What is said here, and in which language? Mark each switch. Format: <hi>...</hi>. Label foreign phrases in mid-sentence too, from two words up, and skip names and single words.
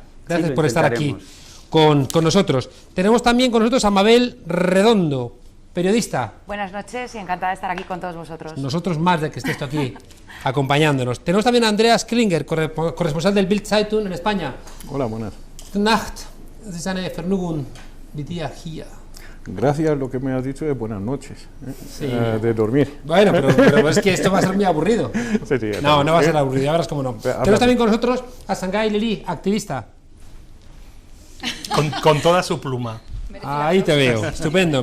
<es>Gracias por estar aquí con nosotros. Tenemos también con nosotros a Mabel Redondo, periodista. Buenas noches y encantada de estar aquí con todos vosotros. Nosotros más de que estés tú aquí acompañándonos. Tenemos también a Andreas Klinger, corresponsal del Bild Zeitung en España. Hola, buenas.</es> <de>Gute Nacht, es ist eine Vergnügung mit dir hier.</de> <es>Gracias, lo que me has dicho es buenas noches, Sí. De dormir. Bueno, pero es que esto va a ser muy aburrido. Sí, No va a ser aburrido, ya verás cómo no. Tenemos también con nosotros a Sangai Lili, activista. Con toda su pluma. Ahí te veo, estupendo.</es>